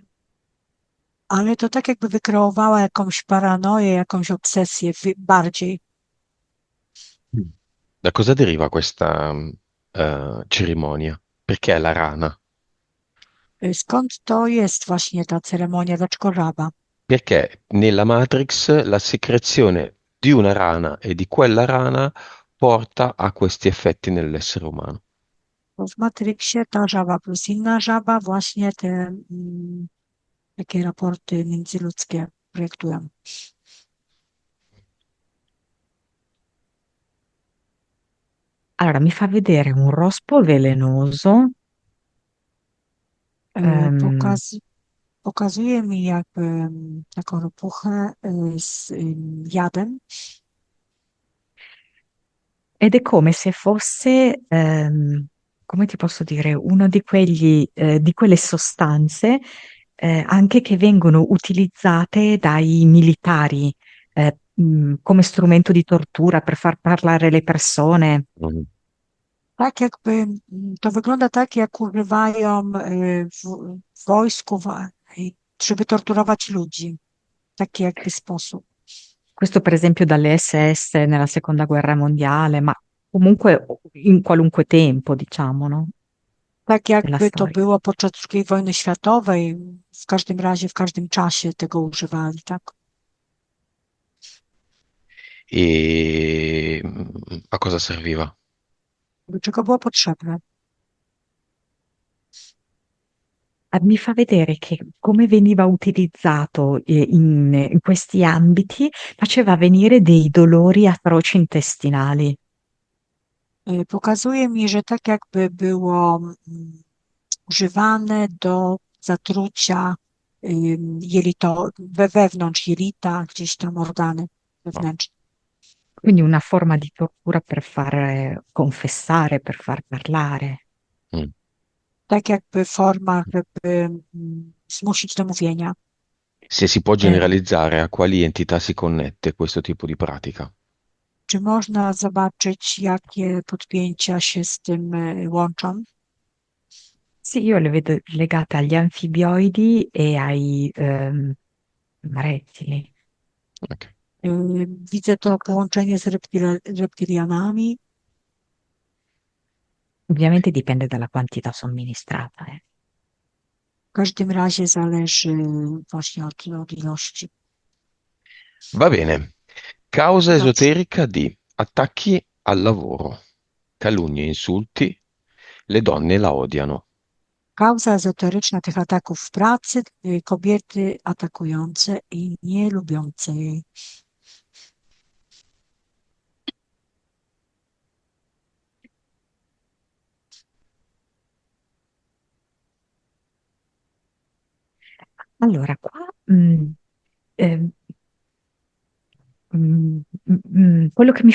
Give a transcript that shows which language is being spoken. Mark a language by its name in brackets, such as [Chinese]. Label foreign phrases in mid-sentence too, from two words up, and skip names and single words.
[Polish] Ale to tak jakby wykreowała jakąś paranoję, jakąś obsesję bardziej. Mm. [Italian] Da cosa deriva questa cerimonia? Perché è la rana? [Polish] Skąd to jest właśnie ta ceremonia? Dlaczego żaba? [Italian] Perché nella Matrix la secrezione di una rana e di quella rana porta a questi effetti nell'essere umano. [Polish] Bo w Matrixie ta żaba plus inna żaba właśnie te takie raporty międzyludzkie projektują. [Italian] Allora, mi fa vedere un rospo velenoso, ehm, [Polish] Pokaz, pokazuje mi jakby taką ropuchę z jadem. [Italian] ed è come se fosse, come ti posso dire, uno di di quelle sostanze, anche che vengono utilizzate dai militari, come strumento di tortura per far parlare le persone. Mhm. [Polish] Tak jakby, to wygląda tak, jak używają w wojsku, żeby torturować ludzi. Taki jakby sposób. [Italian] Questo per esempio dalle SS nella seconda guerra mondiale, ma comunque in qualunque tempo, diciamo, no? [Polish] Tak [Italian] Della [Polish] jakby to [Italian] storia. [Polish] było podczas II wojny światowej, w każdym razie, w każdym czasie tego używali, tak? [Italian] E a cosa serviva? [Polish] Do czego było potrzebne? [Italian] Mi fa vedere che come veniva utilizzato in questi ambiti faceva venire dei dolori atroci intestinali. [Polish] Pokazuje mi, że tak jakby było używane do zatrucia wewnątrz jelita, gdzieś tam organy No. wewnętrzne. [Italian] Quindi una forma di tortura per far confessare, per far parlare. Mm. [Polish] Tak jakby forma, żeby zmusić do mówienia. [Italian] Se si può Eh, generalizzare a quali entità si connette questo tipo di pratica? [Polish] Czy można zobaczyć, jakie podpięcia się z tym łączą? [Italian] sì, io le vedo legate agli anfibioidi e ai rettili. Ok. [Polish] Widzę to połączenie z reptilianami. [Italian] Ovviamente dipende dalla quantità somministrata. [Polish] W każdym razie zależy właśnie od ilości. [Italian] Va bene. Causa [Polish] Dobrze. [Italian] esoterica di attacchi al lavoro, calunnie, insulti, le donne la odiano. [Polish] Kauza ezoteryczna tych ataków w pracy, kobiety atakujące i nie lubiące jej. [Italian] Allora, qua eh, quello che mi